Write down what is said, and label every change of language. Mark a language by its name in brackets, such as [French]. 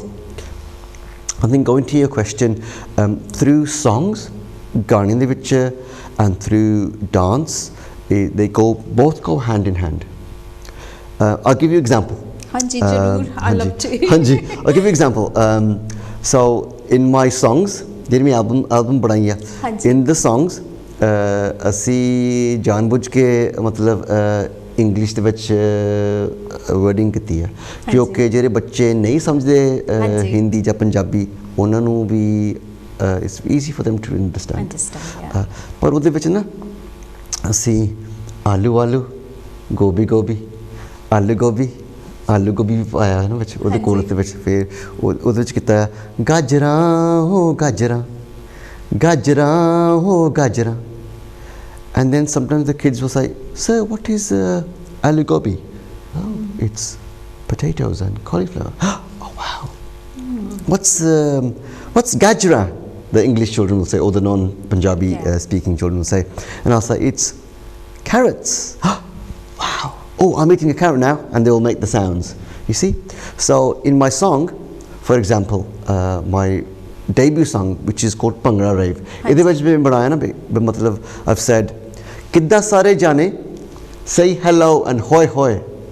[English] So I think going to your question, through songs [Punjabi] ਗਾਣੇ ਦੇ ਵਿੱਚ [English] and through dance they both go hand in hand. I'll give you example. [Punjabi] Hanji zarur, [English] I love to. Hanji, I'll give you example. So in my songs [Punjabi] ਜਿਹੜੀ ਮੈਂ album ਬਣਾਈ ਆ [English] in the songs [Punjabi] ਅਸੀਂ ਜਾਣਬੁੱਝ ਕੇ ਮਤਲਬ English ਦੇ ਵਿੱਚ wording ਕੀਤੀ ਹੈ ਕਿਉਂਕਿ ਜਿਹੜੇ ਬੱਚੇ ਨਹੀਂ ਸਮਝਦੇ ਹਿੰਦੀ ਜਾਂ ਪੰਜਾਬੀ ਉਹਨਾਂ ਨੂੰ ਵੀ [English] it's easy for them to understand. [Punjabi] ਪਰ ਉਹਦੇ ਵਿੱਚ ਨਾ ਅਸੀਂ ਆਲੂ ਆਲੂ ਗੋਭੀ ਗੋਭੀ ਆਲੂ ਗੋਭੀ ਵੀ ਪਾਇਆ ਨਾ ਵਿੱਚ ਉਹਦੇ ਕੋਲ ਦੇ ਵਿੱਚ ਫਿਰ ਉਹਦੇ ਵਿੱਚ ਕੀਤਾ ਗਾਜਰਾਂ ਹੋ ਗਾਜਰਾਂ ਗਾਜਰਾਂ ਹੋ ਗਾਜਰਾਂ [English] and then sometimes the kids will say, sir, what is aloo gobi? Oh, it's potatoes and cauliflower. Oh wow. What's gajra? The English children will say, or the non-Punjabi speaking children will say. And I'll say, it's carrots. Wow. Oh, I'm eating a carrot now. And they will make the sounds. You see? So in my song, for example, my debut song, which is called Bhangra Rave, I've said, [Punjabi] Kidda sare jane, [English] say hello and hoy hoy.